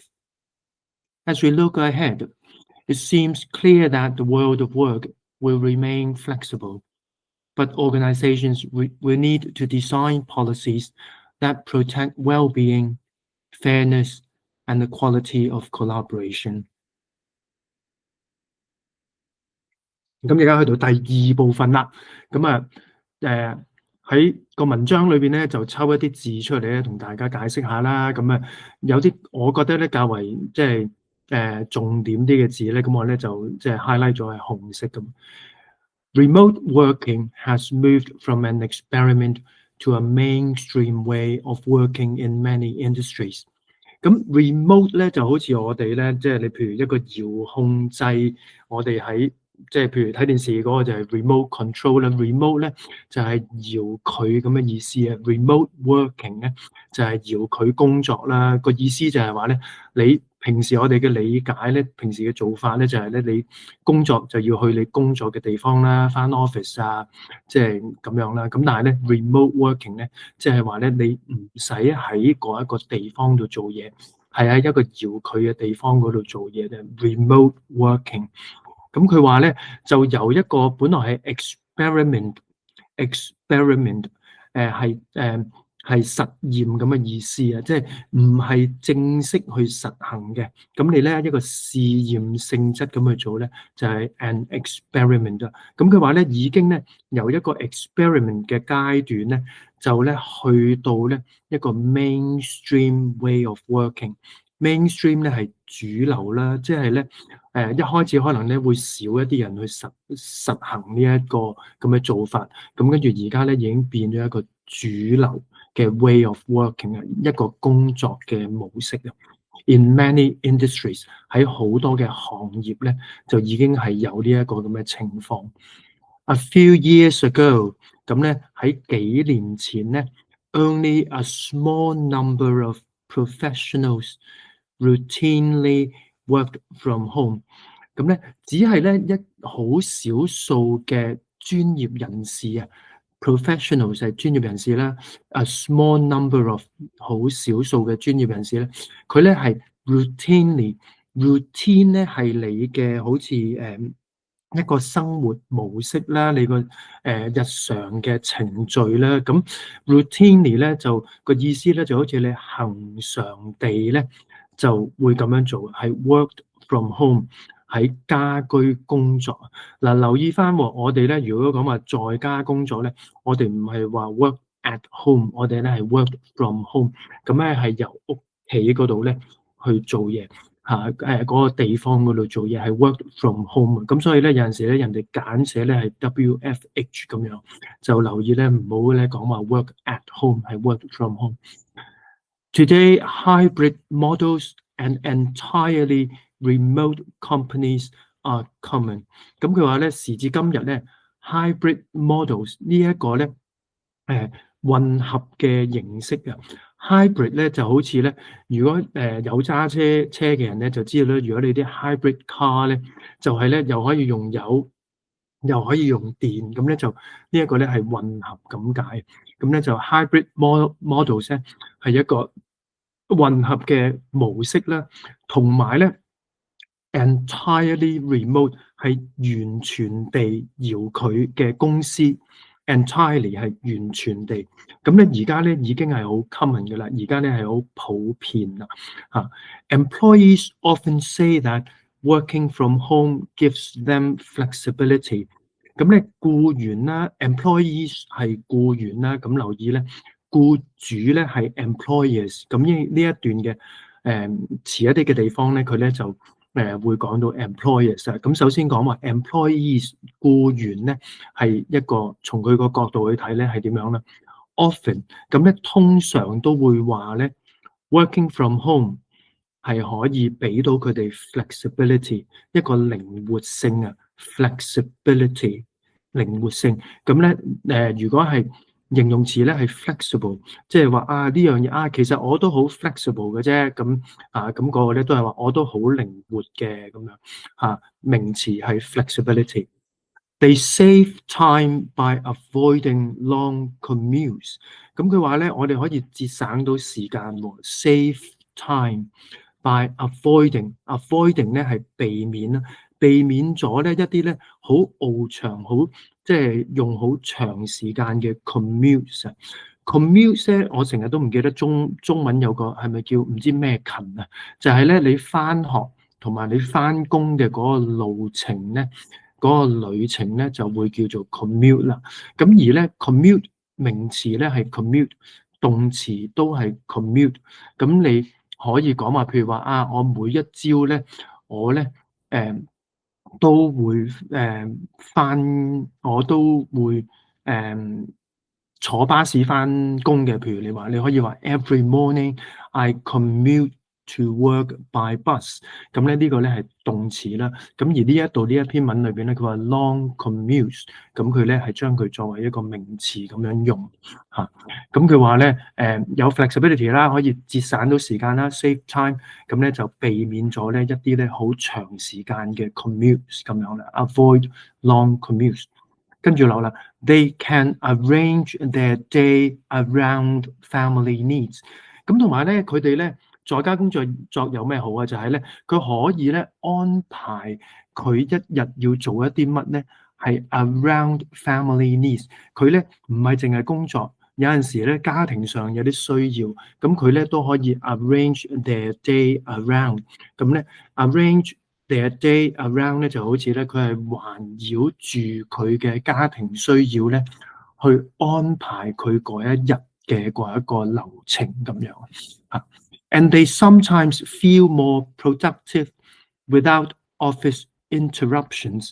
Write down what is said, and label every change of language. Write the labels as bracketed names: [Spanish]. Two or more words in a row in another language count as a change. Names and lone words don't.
[English] As we look ahead, it seems clear that the world of work will remain flexible, but organizations will need to design policies that protect well-being, fairness, and the quality of collaboration. [Cantonese] 咁而家去到第二部分啦，咁喺個文章裏邊咧就抽一啲字出嚟咧，同大家解釋下啦。咁有啲我覺得咧較為重點啲嘅字咧，咁我咧就highlight 咗係紅色咁。 [English] Remote working has moved from an experiment to a mainstream way of working in many industries。 [Cantonese] 咁 remote 咧就好似我哋咧，你譬如一個遙控掣，我哋喺譬如睇電視嗰個就係 [English] remote control [Cantonese] 啦，remote 咧就係遙距咁嘅意思啊。 [English] remote working [Cantonese] 咧就係遙距工作啦。個意思就係話咧，你平時我哋嘅理解咧，平時嘅做法咧就係咧，你工作就要去你工作嘅地方啦，返 office 啊，咁樣啦。咁但係咧 [English] remote working [Cantonese] 咧，即係話咧你唔使喺嗰一個地方度做嘢，係喺一個遙距嘅地方嗰度做嘢嘅 [English] remote working。 [Cantonese] 咁佢話咧就由一個本來係 experiment 係實驗咁嘅意思啊，即係唔係正式去實行嘅。咁你咧一個試驗性質咁去做咧，就係 [English] an experiment [Cantonese] 啊。咁佢話咧已經咧由一個 experiment 嘅階段咧，就咧去到咧一個 [English] mainstream way of working。 [Cantonese] mainstream 咧係主流啦，即係咧一開始可能咧會少一啲人去實行呢一個咁嘅做法，咁跟住而家咧已經變咗一個主流嘅 [English] way of working [Cantonese] 啊，一個工作嘅模式啊。 [English] In many industries [Cantonese] 喺好多嘅行業咧，就已經係有呢一個咁嘅情況。 [English] A few years ago， [Cantonese] 咁咧喺幾年前咧 [English] ，only a small number of professionals routinely worked from home。 [Cantonese] 咁咧只係咧一好少數嘅專業人士啊。professionals 係專業人士啦 ， [English] a small number of [Cantonese] 好少數嘅專業人士咧，佢咧係 routine 咧係你嘅好似一個生活模式啦，你個日常嘅程序啦，咁 routine 咧就個意思咧就好似你恆常地咧就會咁樣做，係 [English] worked from home。 [Cantonese] 喺家居工作嗱，留意翻我哋咧，如果講話在家工作咧，我哋唔係話 [English] work at home， [Cantonese] 我哋咧係 [English] work from home， [Cantonese] 咁咧係由屋企嗰度咧去做嘢嚇，嗰個地方嗰度做嘢係 [English] work from home。 [Cantonese] 咁所以咧有陣時咧人哋簡寫咧係 WFH 咁樣，就留意咧唔好咧講話 [English] work at home， [Cantonese] 係 [English] work from home。 Today, hybrid models and entirely remote companies are common。 [Cantonese] 咁佢話咧，時至今日咧 ， [English] hybrid models [Cantonese] 呢一個咧，混合嘅形式啊。hybrid 咧就好似咧，如果有揸車嘅人咧就知道咧，如果你啲 [English] hybrid car [Cantonese] 咧，就係咧又可以用油，又可以用電，咁咧就呢一個咧係混合咁解。咁咧就 [English] hybrid models [Cantonese] 咧係一個混合嘅模式啦，同埋咧 [English] entirely remote [Cantonese] 係完全地遙距嘅公司 ，entirely 係完全地。咁咧而家咧已經係好 common 嘅啦，而家咧係好普遍啦嚇。 [English] Employees often say that working from home gives them flexibility。 [Cantonese] 咁咧僱員啦 ，employees 係僱員啦，咁留意咧。僱主咧係 employers， 咁呢一段嘅遲一啲嘅地方咧，佢咧就會講到 employers 啊。咁首先講話 employees 僱員咧係一個從佢個角度去睇咧係點樣咧 ？Often 咁咧通常都會話咧 [English] working from home [Cantonese] 係可以俾到佢哋 flexibility 一個靈活性啊 flexibility。 靈活性。咁咧如果係形容詞咧係 flexible，即係話呢樣嘢其實我都好 flexible 嘅啫。咁嗰個咧都係話我都好靈活嘅咁樣名詞係 flexibility。 [English] They save time by avoiding long commutes。 [Cantonese] 咁佢話咧，我哋可以節省到時間喎。 [English] Save time by avoiding [Cantonese] 咧係避免啦，避免咗咧一啲咧好冗長、好即係用好長時間嘅 commute。commute 咧，我成日都唔記得中文有個係咪叫唔知咩勤啊？就係咧你返學同埋你返工嘅嗰個路程咧。嗰個旅程咧就會叫做 commute 啦。咁而咧 commute 名詞咧係 commute，動詞都係 commute。咁你可以講話，譬如話我每一朝咧，我咧都會我都會坐巴士返工嘅。譬如你可以話 [English] every morning I commute to work by bus。 [Cantonese] 咁咧呢個咧係動詞啦。咁而呢一篇文裏邊咧，佢話 [English] long commutes， [Cantonese] 咁佢咧係將佢作為一個名詞咁樣用嚇。咁佢話咧有 flexibility 啦，可以節省到時間啦 ， [English] save time。 [Cantonese] 咁咧就避免咗咧一啲咧好長時間嘅 commutes 咁樣啦 ， [English] avoid long commutes。 [Cantonese] 跟住落啦 [English] ，they can arrange their day around family needs。 [Cantonese] 咁同埋咧，佢哋咧在家工作有咩好啊？就係咧，佢可以咧安排佢一日要做一啲乜咧，係 [English] around family needs。 [Cantonese] 佢咧唔係淨係工作，有陣時咧家庭上有啲需要，咁佢咧都可以 [English] arrange their day around。 [Cantonese] 咁咧 [English] arrange their day around [Cantonese] 咧就好似咧佢係環繞住佢嘅家庭需要咧，去安排佢嗰一日嘅嗰一個流程咁樣啊。 [English] And they sometimes feel more productive without office interruptions。